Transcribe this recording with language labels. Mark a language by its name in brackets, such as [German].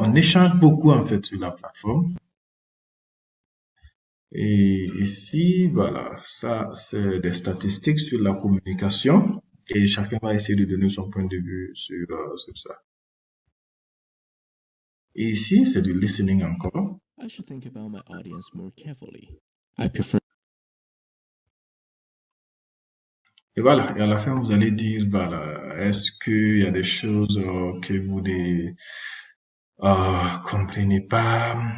[French] On échange beaucoup en fait sur la plateforme. Et ici, voilà, ça c'est des statistiques sur la communication et chacun va essayer de donner son point de vue sur ça. Et ici, c'est du listening encore. [English] I should think about my audience more carefully. I prefer. [French] Et voilà, et à la fin, vous allez dire, voilà, est-ce qu'il y a des choses que vous ne comprenez pas?